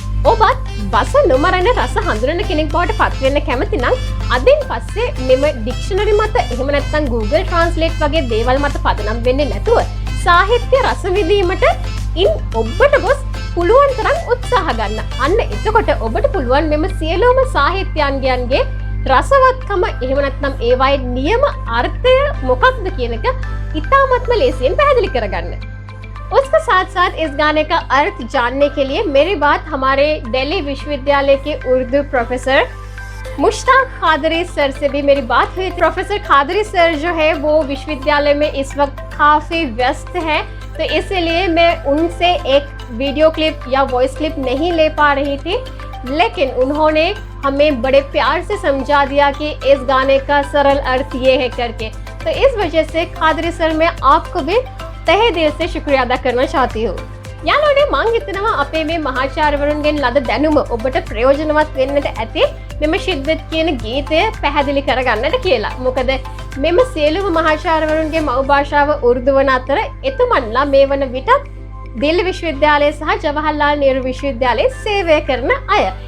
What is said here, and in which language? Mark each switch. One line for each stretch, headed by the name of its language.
Sinhala: ඔබත් බස නොමරන රස හඳුනන කෙනෙක් බවට පත්වෙන්න කැමති නම් අදින් පස්සේ මෙම ඩික්ෂනරි මත එහෙම නැත්නම් Google Translate වගේ දේවල් මත පදනම් වෙන්නේ නැතුව සාහිත්‍ය රස විඳීමට ඉන් ඔබට ගොස් පුළුවන් තරම් උත්සාහ ගන්න. අන්න එතකොට ඔබට පුළුවන් මෙම සියලුම සාහිත්‍යයන්ගේ රසවත්කම එහෙම නැත්නම් ඒවායේ නියම අර්ථය මොකක්ද කියන එක ඉතාමත්ම ලේසියෙන් පැහැදිලි කරගන්න.
Hindi: उसके साथ साथ इस गाने का अर्थ जानने के लिए मेरी बात हमारे दिल्ली विश्वविद्यालय के उर्दू प्रोफेसर मुश्ताक खादरी सर से भी मेरी बात हुई. प्रोफेसर खादरी सर जो है वो विश्वविद्यालय में इस वक्त काफ़ी व्यस्त है तो इसलिए मैं उनसे एक वीडियो क्लिप या वॉइस क्लिप नहीं ले पा रही थी लेकिन उन्होंने हमें बड़े प्यार से समझा दिया कि इस गाने का सरल अर्थ ये है करके. तो इस वजह से खादरी सर मैं आपको भी तहे दिल से शुक्रिया अदा करना चाहती हूँ.
Sinhala: යාළුවනේ මං හිතනවා අපේ මේ මහාචාර්යවරුන්ගෙන් ලද දැනුම ඔබට ප්‍රයෝජනවත් වෙන්නට ඇති මෙම ශිද්දත් කියන ගීතය පැහැදිලි කරගන්නට කියලා. මොකද මෙම සියලුම මහාචාර්යවරුන්ගේ මව් භාෂාව උර්දු වන අතර එතුමන්ලා මේ වන විටත් දිල්ලි විශ්වවිද්‍යාලය සහ ජවහර්ලාල් නෙහ්රු විශ්වවිද්‍යාලයේ සේවය කරන අය.